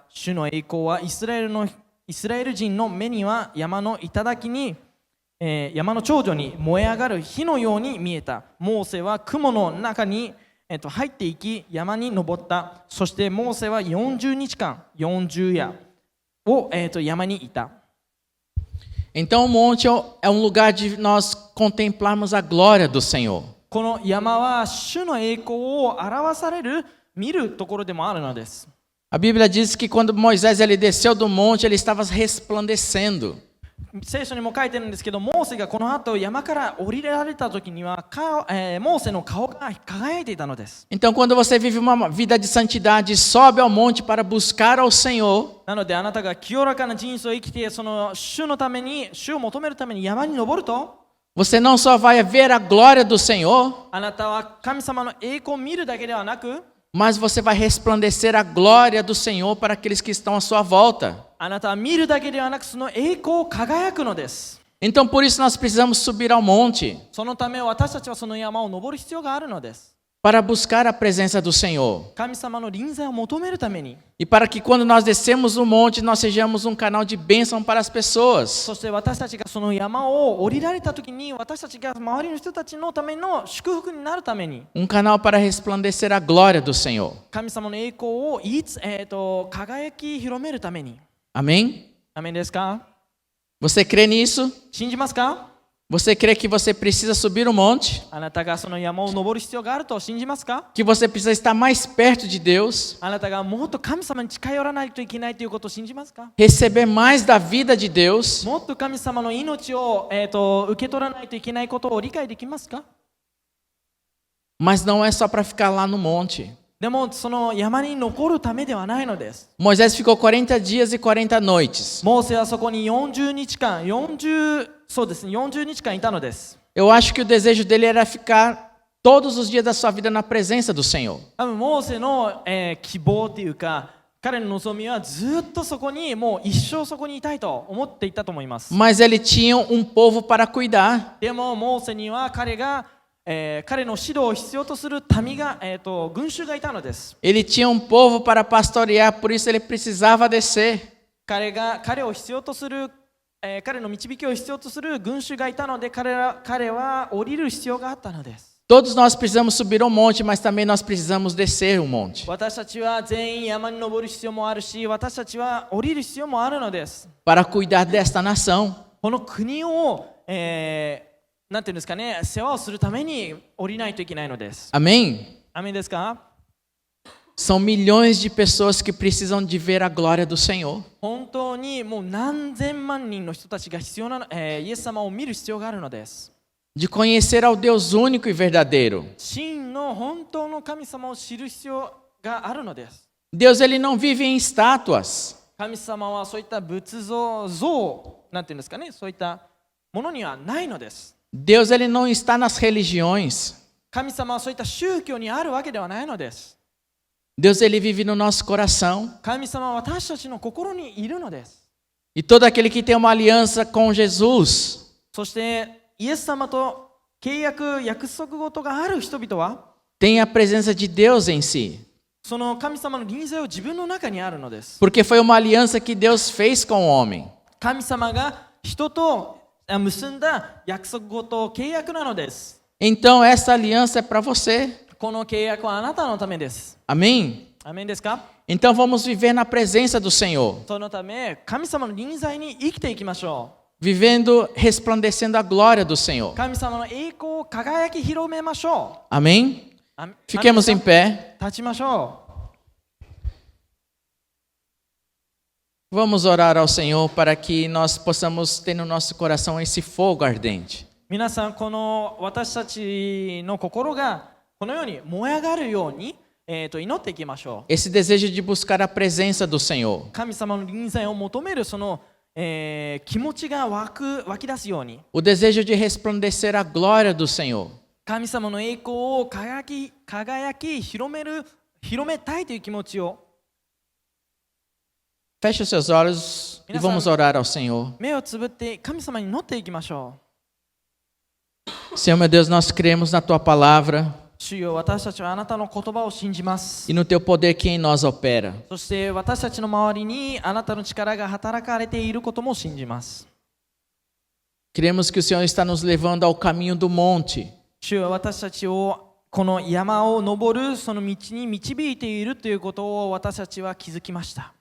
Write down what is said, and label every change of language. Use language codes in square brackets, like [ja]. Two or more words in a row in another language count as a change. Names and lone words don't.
[ja] 主の栄光はイスラエル人の目には山の頂に、山の頂上に燃え上がる火のように見えた。モーセは雲の中に、入っていき山に登った。そしてモーセは40日間40夜を、山にいた。 [pt] Então o monte é um lugar de nós contemplarmos a glória do Senhor. [ja] この山は主の栄光を表される見るところでもあるのです。 [pt] A Bíblia diz que quando Moisés ele desceu do monte, ele estava resplandecendo. [ja] 聖書にも書いてるんですけど、モーセがこの後山から降りられた時には、モーセの顔が輝いていたのです。 [pt] Então quando você vive uma vida de santidade, sobe ao monte para buscar ao Senhor, [ja] なのであなたが清らかな人生を生きて、その主のために、主を求めるために山に登ると、 [pt] você não só vai ver a glória do Senhor, [ja] あなたは神様の栄光を見るだけではなく、 [pt] mas você vai resplandecer a glória do Senhor para aqueles que estão à sua volta. [ja] あなたは見るだけではなく、その栄光を輝くのです。 [pt] Então por isso nós precisamos subir ao monte [ja] そのため私たちはその山を登る必要があるのです。 [pt] para buscar a presença do Senhor. [ja] 神様の臨在を求めるために。 [pt] E para que quando nós descemos o monte, nós sejamos um canal de bênção para as pessoas. [ja] そして私たちがその山を降りられた時に、私たちが周りの人たちのための祝福になるために、 [pt] canal para resplandecer a glória do Senhor. [ja] 神様の栄光を輝き広めるために。 [pt] Amém? [ja] アメンですか？ [pt] Você crê nisso? [ja] 信じますか？ [pt] Você crê que você precisa subir o monte? [ja] あなたがその山を登る必要があると信じますか？ [pt] Que você precisa estar mais perto de Deus? [ja] あなたがもっと神様に近寄らないといけないということを信じますか？ [pt] Receber mais da vida de Deus? [ja] もっと神様の命を、受け取らないといけないことを理解できますか？ [pt] Mas não é só para ficar lá no monte. [ja] でもその山に残るためではないのです。 [pt] Moisés ficou 40 dias e 40 noites. [ja] モーセはそこに40日間、そうですね、40日間いたのです。 [pt] Eu acho que o desejo dele era ficar todos os dias da sua vida na presença do Senhor. [ja] 多分モーセの、希望というか、彼の望みはずっとそこに、もう一生そこにいたいと思っていたと思います。 [pt] Mas ele tinha povo para cuidar. [ja] でもモーセには彼の指導を必要とする民が、群衆がいたのです。 [pt] Ele tinha povo para pastorear, por isso ele precisava descer. [ja] 彼を必要とする、彼の導きを必要とする群衆がいたので、彼は降りる必要があったのです。 [pt] Todos nós precisamos subir ao monte, mas também nós precisamos descer o monte. [ja] 私たちは全員山に登る必要もあるし、私たちは降りる必要もあるのです。 [pt] Para cuidar desta nação. [ja] この国を、なんていうんですかね、世話をするために降りないといけないのです。 [pt] Amém? [ja] アメンですか？ [pt] São milhões de pessoas que precisam de ver a glória do Senhor. [ja] 本当にもう何千万人の人たちが必要な、イエス様を見る必要があるのです。 [pt] De conhecer ao Deus único e verdadeiro. [ja] 真の本当の神様を知る必要があるのです。 [pt] Deus ele não vive em estátuas. [ja] 神様はそういった仏像、なんていうんですかね、そういったものにはないのです。 [pt] Deus ele não está nas religiões. [ja] 神様はそういった宗教にあるわけではないのです。 [pt] Deus ele vive no nosso coração. [ja] 神様は私たちの心にいるのです。 [pt] E todo aquele que tem uma aliança com Jesus, [ja] そしてイエス様と約束事がある人々は [pt] tem a presença de Deus em si. [ja] その神様の臨在を自分の中にあるのです。 [pt] Porque foi uma aliança que Deus fez com o homem. [ja] 神様が人と結んだ約束事、契約なのです。 [pt] Então essa aliança é para você. [ja] この契約はあなたのためです。 [pt] Amém? [ja] アメンですか？ [pt] Então vamos viver na presença do Senhor, [ja] そのため神様の臨在に生きていきましょう。 [pt] vivendo, resplandecendo a glória do Senhor. [ja] 神様の栄光を輝き広めましょう。 [pt] Amém? [ja] アメ [pt] Fiquemos em pé. [ja] 立ちましょう。 [pt] Vamos orar ao Senhor para que nós possamos ter no nosso coração esse fogo ardente. [ja] 皆さん、この私たちの心がこのように燃え上がるように、祈っていきましょう。 [pt] Esse desejo de buscar a presença do Senhor. [ja] 神様の臨在を求めるその、気持ちが湧き出すように、 [pt] O desejo de resplandecer a glória do Senhor. [ja] 神様の栄光を輝き広めたいという気持ちを、 [pt] Feche os seus olhos e vamos orar ao Senhor. [ja] 目をつぶって神様に祈っていきましょう。 [pt] Senhor meu Deus, nós cremos na Tua palavra [ja] 主よ、私たちはあなたの言葉を信じます。 [pt] e no Teu poder que em nós opera. [ja] そして私たちの周りにあなたの力が働かれていることも信じます。 [pt] Cremos que o Senhor está nos levando ao caminho do monte. [ja] 主よ、私たちをこの山を登るその道に導いているということを私たちは気づきました。